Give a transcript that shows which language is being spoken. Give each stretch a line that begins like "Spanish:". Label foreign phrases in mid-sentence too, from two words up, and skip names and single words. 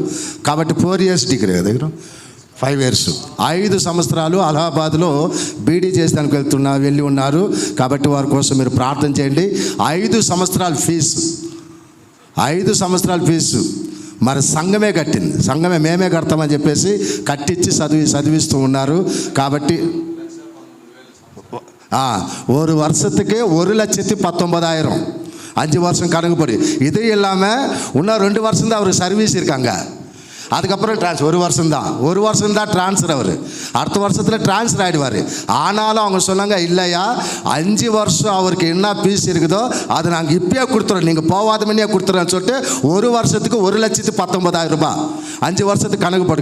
Telugu: కాబట్టి 4 years డిగ్రీ దగ్గర 5 years 5 సంవత్సరాలు అలహాబాద్లో బీడీ చేసేదానికి వెళ్ళి ఉన్నారు. కాబట్టి వారి కోసం మీరు ప్రార్థన చేయండి. 5 సంవత్సరాల ఫీజు, 5 సంవత్సరాల ఫీజు మరి సంఘమే కట్టింది. సంఘమే మేమే కడతామని చెప్పేసి కట్టించి చదివిస్తూ ఉన్నారు.
Tamil: కాబట్టి ஒரு வருஷத்துக்கு 1,19,000 5 வருஷம் கணக்கு படி. இது இல்லாமல் இன்னும் 2 வருஷம் தான் அவருக்கு சர்வீஸ் இருக்காங்க. அதுக்கப்புறம் ஒரு வருஷம் தான் ட்ரான்ஸ்ஃபர். அவர் அடுத்த வருஷத்தில் ட்ரான்ஸ்ஃபர் ஆகிடுவார். ஆனாலும் அவங்க சொன்னாங்க, இல்லையா 5 வருஷம் அவருக்கு என்ன ஃபீஸ் இருக்குதோ அதை நாங்கள் இப்பயே கொடுத்துறோம், நீங்கள் போகாத மணியே கொடுத்துறோன்னு சொல்லிட்டு 1 வருஷத்துக்கு 1,19,000 ரூபாய் 5 வருஷத்துக்கு கணக்கு போட்டுங்க.